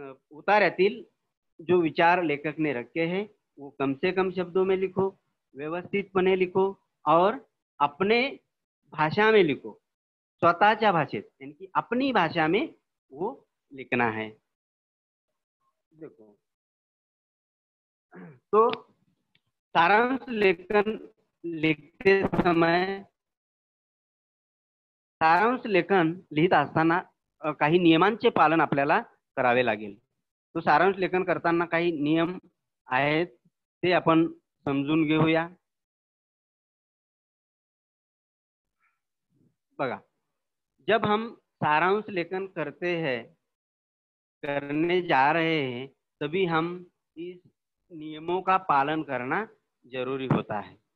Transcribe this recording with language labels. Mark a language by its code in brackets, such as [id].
[hi] उतार्यातील जो विचार लेखक ने रखे हैं वो कम से कम शब्दों में लिखो, व्यवस्थितपणे लिखो और अपने भाषा में लिखो। [mr] स्वतःच्या भाषेत [hi] यानी कि अपनी भाषा में वो लिखना है। देखो, तो सारांश लेखन लिखते समय, [mr] सारांश लेखन लिहित असताना काही नियमांचे पालन आपल्याला करावे लागेल। तो सारांश लेखन करताना काही नियम आहेत ते आपण समजून घेऊया। [hi] बघा, जब हम सारांश लेखन करने जा रहे हैं, तभी हम इस नियमों का पालन करना जरूरी होता है।